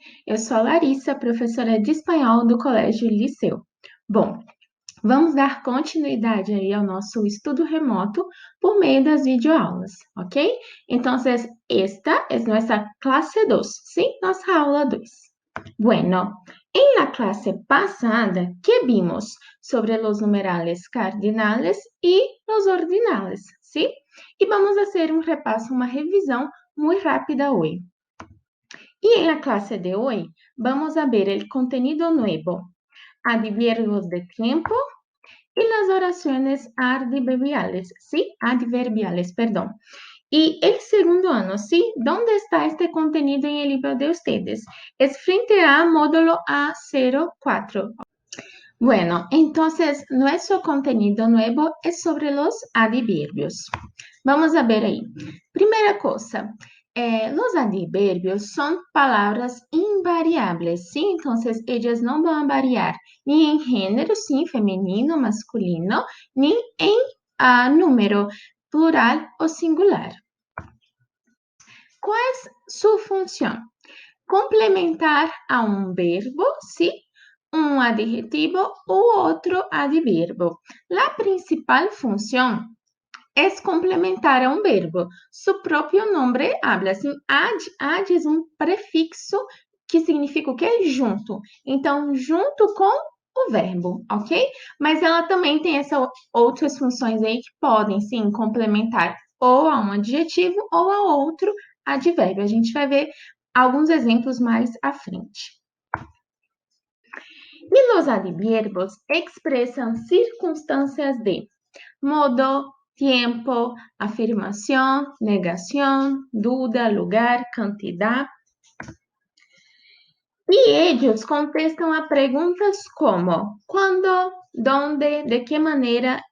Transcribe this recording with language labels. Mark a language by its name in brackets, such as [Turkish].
[Portuguese] Eu sou a Larissa, professora de espanhol do Colégio Liceu. Bom, vamos dar continuidade aí ao nosso estudo remoto por meio das videoaulas, ok? Então, esta é nossa classe 2, sim? Nossa aula 2. [Spanish] Bueno, en la clase pasada, ¿qué vimos sobre los numerales cardinales y los ordinales, sim? [Portuguese] E vamos fazer um repasso, uma revisão muito rápida hoje. [Spanish] Y en la clase de hoy vamos a ver el contenido nuevo, adverbios de tiempo y las oraciones adverbiales, ¿sí? Adverbiales, perdón. Y el segundo año, ¿sí? ¿Dónde está este contenido en el libro de ustedes? Es frente a módulo A04. Bueno, entonces nuestro contenido nuevo es sobre los adverbios. Vamos a ver aí. [Portuguese] Primeira coisa, os advérbios são palavras invariáveis, sim? Então, elas não vão variar nem em gênero, sim, feminino, masculino, nem em número, plural ou singular. Qual é sua função? Complementar a um verbo, sim? Um adjetivo ou outro advérbio. A principal função [Spanish] es complementar a un verbo. Su propio nombre habla [Portuguese] assim, ad é um prefixo que significa o quê? Junto. Então, junto com o verbo, ok? Mas ela também tem essas outras funções aí que podem, sim, complementar ou a um adjetivo ou a outro advérbio. A gente vai ver alguns exemplos mais à frente. E os advérbios expressam circunstâncias de modo, [Spanish] tiempo, afirmación, negación, duda, lugar, cantidad. Y ellos contestan a preguntas como ¿cuándo? ¿Dónde? ¿De qué manera?